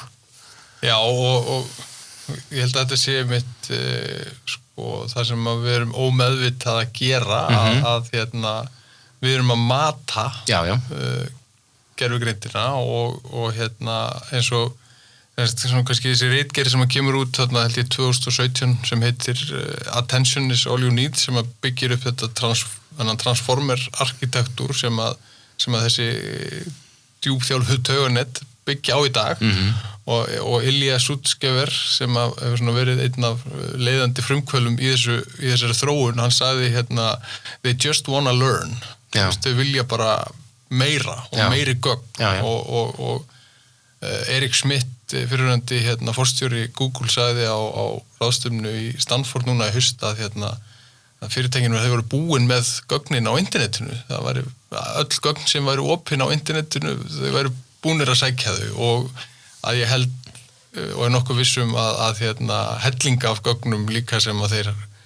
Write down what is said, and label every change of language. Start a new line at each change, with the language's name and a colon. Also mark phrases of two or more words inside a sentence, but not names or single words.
Icelandic: Já, og ég held að þetta sé mitt sko, það sem við erum ómeðvitað að gera að við erum að mata gervigreindina og eins og kannski þessi ritgerð sem kemur út þarna held ég 2017 sem heitir Attention is all you need sem að byggir upp þetta transformer arkitektúr sem að þessi djúpþjálfuð tauganett byggja á í dag og Ilya Sutskever sem hefur svona verið einn af leiðandi frumkvöðlum í þessari þróun, hann sagði
English: they just wanna learn,
Icelandic: þau vilja bara meira og meiri gögn og Erik Schmidt fyrirhundi forstjóri Google sagði á ráðstefnu í Stanford núna í haust að fyrirtækinu þau voru búin með gögnin á internetinu, það væri öll gögn sem væri opin á internetinu, þau væri búnir að sækja þau og að ég held og er nokkuð vissum að hellinga af gögnum líka sem að þeir